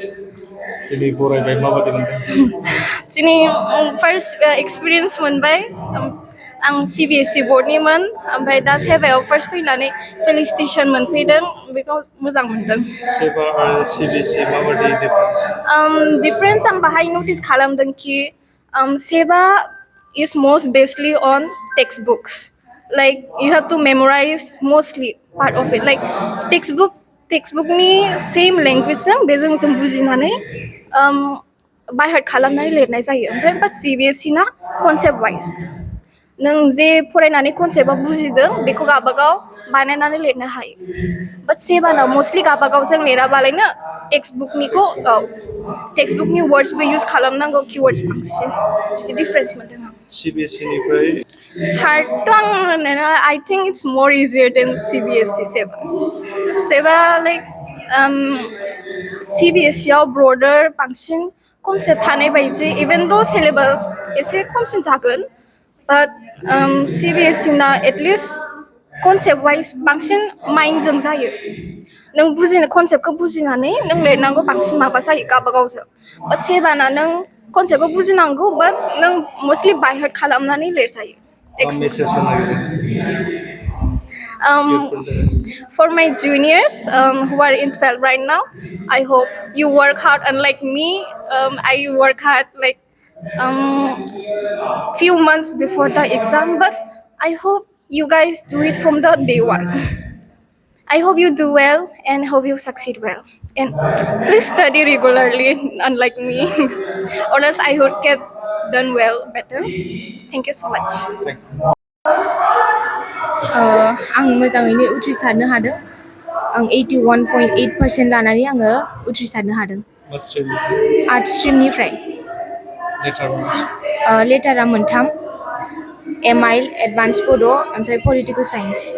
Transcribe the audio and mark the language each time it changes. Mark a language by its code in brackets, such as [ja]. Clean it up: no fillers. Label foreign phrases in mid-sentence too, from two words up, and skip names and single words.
[brx] दिनै [en] first experience [brx] मोनबाय आं CBSE बोर्डनिमोन ओमफ्राय दा सेबायाव फार्स्ट फैनानै फेलिसिटेसन मोनफैदों बेखौ मोजां मोनदों सेबा आरो CBSE माबायदि डिफारेन्स आं बाहाय नटिस खालामदों कि सेबा [en] is most basically on textbooks like you have to memorize mostly part of it like [brx] textbookनि [en] same language [brx] जों बेजों जों बुजिनानै [en] by heart [brx] खालामनानै लिरनाय जायो ओमफ्राय बाट CBSE ना [en] concept wise [brx] नों जे फरायनानै कनसेप्टआव बुजिदों बेखौ गावबागाव बानायनानै लिरनो हायो बाट सेबाना मस्टलि गावबागाव जों लिराबालायनो टेक्सटबुकनि वर्ड्सबो इउज खालामनांगौ किवर्ड्स बांसिन बिदि डिफारेन्स मोनदों आं CBSE हार्डथ' आं होननाया [en] I think it's more easier than CBSE [brx] सेबा लाइक CBSE आव ब्रडार बांसिन कनसेप्ट थानाय बायदि [en] even the syllabus [brx] एसे खमसिन जागोन बाट CBSE ना एटलिस्ट [en] concept wise [brx] बांसिन माइन्डजों जायो नों कनसेप्टखौ बुजिनानै नों लिरनांगौ बांसिन माबा जायो गावबागावजों बाट सेबाना नों कनसेप्टखौ बुजिनांगौ बाट नों मस्टलि [en] by heart [brx] खालामनानै लिरजायो [en] For my juniors who are in 12 right now, I hope you work hard unlike me. I work hard like few months before the exam, but I hope you guys do it from the day one. I hope you do well and hope you succeed well. And please study regularly, unlike me, or else I would get done well better. Thank you so much. [brx] आं मोजाङैनो उथ्रिसारनो हादों आं 81.8% लानानै आङो उथ्रिसारनो हादों आर्ट्स स्ट्रिमनिफ्राय लेटारा मोनथाम MIL एडभान्स बड' ओमफ्राय [en] political science